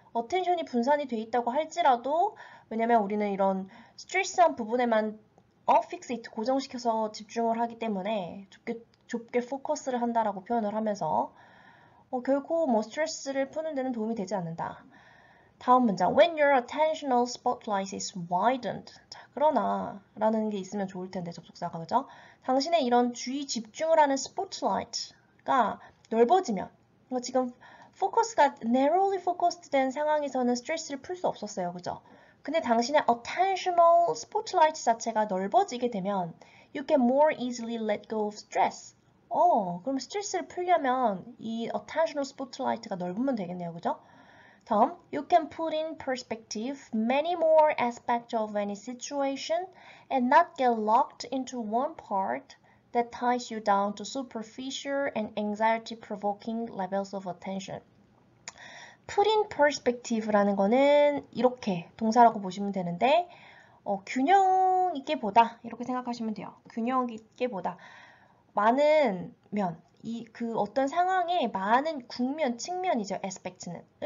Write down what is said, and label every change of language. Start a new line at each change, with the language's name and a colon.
Korean: attention이 분산이 돼 있다고 할지라도 왜냐면 우리는 이런 스트레스한 부분에만 fixate 고정시켜서 집중을 하기 때문에 좁게 포커스를 한다라고 표현을 하면서 결코 뭐 스트레스를 푸는 데는 도움이 되지 않는다. 다음 문장.
English: When your attentional spotlight is widened.
Korean: 자, 그러나 라는 게 있으면 좋을 텐데 접속사가 그죠? 당신의 이런 주의 집중을 하는 spotlight가 넓어지면 지금 포커스가
English: narrowly focused
Korean: 된 상황에서는 스트레스를 풀 수 없었어요. 그죠? 근데 당신의
English: attentional spotlight
Korean: 자체가 넓어지게 되면
English: you can more easily let go of stress.
Korean: 그럼 스트레스를 풀려면 이 attentional spotlight가 넓으면 되겠네요. 그죠? 다음,
English: you can put in perspective many more aspects of any situation and not get locked into one part that ties you down to superficial and anxiety-provoking levels of attention.
Korean: put in perspective라는 거는 이렇게 동사라고 보시면 되는데 균형 있게 보다 이렇게 생각하시면 돼요. 균형 있게 보다. 많은 면, 그 어떤 상황의 많은 국면, 측면이죠. aspect는.